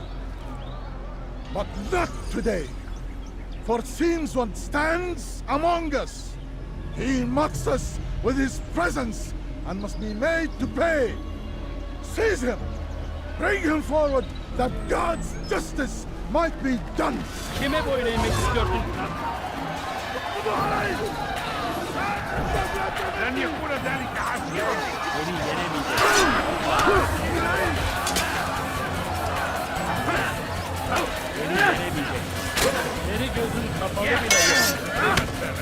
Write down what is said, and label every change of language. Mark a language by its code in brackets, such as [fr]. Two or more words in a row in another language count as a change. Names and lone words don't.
[en] But not today, for it seems one stands among us. He mocks us with his presence and must be made to pay. Seize him! Bring him forward that God's justice might be done! [tr] Kime boyun eğmek istiyordun? [ar] لن يكون ذلك عسيرا. [tr] Beni yenemeyeceksin. Beni yenemeyeceksin. Seni gözün kapalı bile yok.